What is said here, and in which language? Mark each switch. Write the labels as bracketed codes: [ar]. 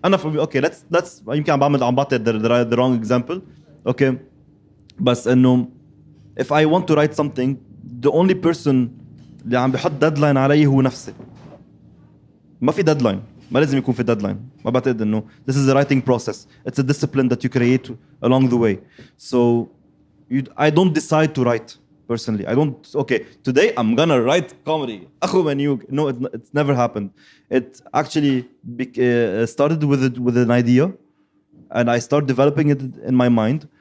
[en] Okay, let's [ar] يمكن عم بعطي [en] the wrong example. Okay, [ar] بس إنه [en] if I want to write something, the only person [ar] اللي عم بيحط [en] deadline [ar] علي هو نفسي. ما في deadline. ما لازم يكون في deadline. ما بعتقد إنه [en] this is a writing process. It's a discipline that you create along the way. So I don't decide to write. Personally, I don't. Okay, today I'm gonna write comedy. No, it's never happened. It actually started with an idea, and I start developing it in my mind.